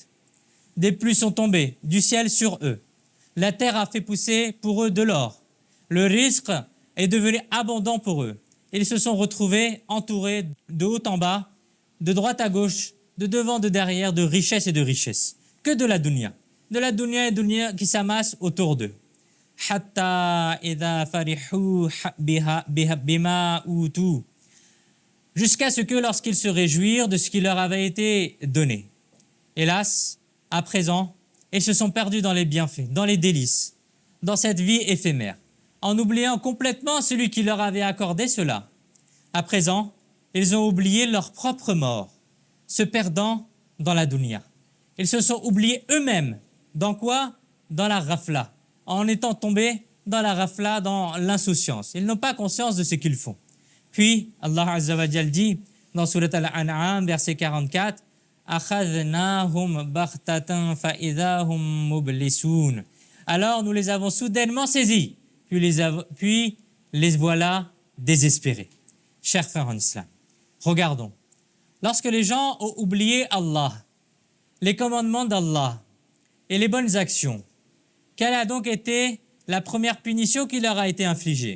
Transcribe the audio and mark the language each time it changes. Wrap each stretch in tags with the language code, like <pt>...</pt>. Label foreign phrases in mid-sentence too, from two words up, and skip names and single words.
<fr>Des pluies sont tombées du ciel sur eux. La terre a fait pousser pour eux de l'or. Le risque est devenu abondant pour eux. Ils se sont retrouvés entourés de haut en bas, de droite à gauche, de devant, de derrière, de richesse et de richesse. Que de la dunya. De la dunya et dunya qui s'amassent autour d'eux.</fr> <ar>حتى إذا فرحوا بما أوتوا.</ar> <fr>Jusqu'à ce que lorsqu'ils se réjouirent de ce qui leur avait été donné. Hélas, à présent, ils se sont perdus dans les bienfaits, dans les délices, dans cette vie éphémère, en oubliant complètement celui qui leur avait accordé cela. À présent, ils ont oublié leur propre mort, se perdant dans la dunya. Ils se sont oubliés eux-mêmes. Dans quoi? Dans la rafla, en étant tombés dans la rafla, dans l'insouciance. Ils n'ont pas conscience de ce qu'ils font. Puis,</fr> <ar>الله عز وجل</ar> <fr>dit, dans Surat Al-An'am, verset 44,</fr> <ar>أَخَذْنَاهُمْ بَغْتَةً فَإِذَا هُمْ مُبْلِسُونَ.</ar> <fr>Alors nous les avons soudainement saisis, puis les voilà désespérés. Chers frères en islam, regardons. Lorsque les gens ont oublié Allah, les commandements d'Allah et les bonnes actions, quelle a donc été la première punition qui leur a été infligée?</fr>